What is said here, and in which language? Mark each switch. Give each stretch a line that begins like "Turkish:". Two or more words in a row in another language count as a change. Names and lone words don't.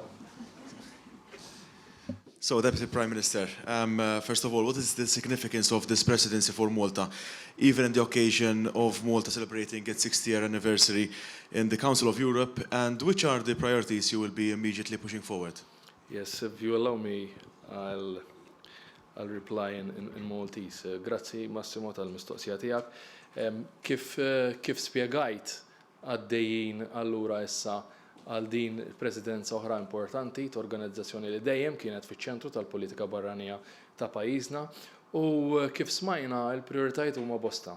English: So, Deputy Prime Minister, first of all, what is the significance of this presidency for Malta, even in the occasion of Malta celebrating its 60th anniversary in the Council of Europe, and which are the priorities you will be immediately pushing forward? Yes, if you allow me, I'll reply in Maltese.
Maltese: Grazzi Massimo tal-mistoqsija tiegħek. Kif spjegajt għaddejjin allura issa għal din presidenza oħra importanti, organizzazzjoni li dejjem kienet fiċ-ċentru tal-politika barranija ta' pajjiżna, u kif smajna l-prijoritajiet huma bosta.